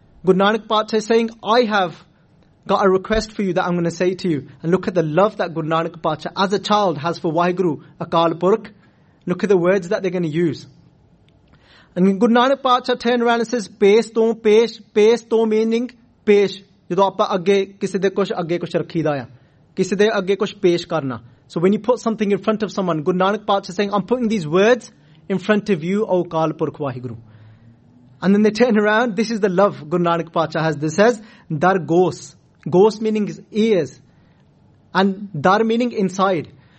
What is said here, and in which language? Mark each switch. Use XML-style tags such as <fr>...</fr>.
<en>Guru Nanak Pacha is saying, "I have got a request for you that I'm going to say to you." And look at the love that Guru Nanak Pacha as a child has for Waheguru Akal Purkh. Look at the words that they're going to use. And Guru Nanak Pacha turned around and says, "Pesh to, pesh, pesh to," meaning pesh.</en> <pa>ਜਦੋਂ ਆਪਾਂ ਅੱਗੇ ਕਿਸੇ ਦੇ ਕੁਝ ਅੱਗੇ ਕੁਝ ਰੱਖੀਦਾ ਯਾ, ਕਿਸੇ ਦੇ ਅੱਗੇ ਕੁਝ ਪੇਸ਼ ਕਰਨਾ.</pa> <en>So when you put something in front of someone, Guru Nanak Pacha is saying, "I'm putting these words in front of you, O Akal Purkh Waheguru." And then they turn around. This is the love Guru Nanak Pacha has. This says, "Dar gos." Gos meaning ears. And dar meaning inside.</en>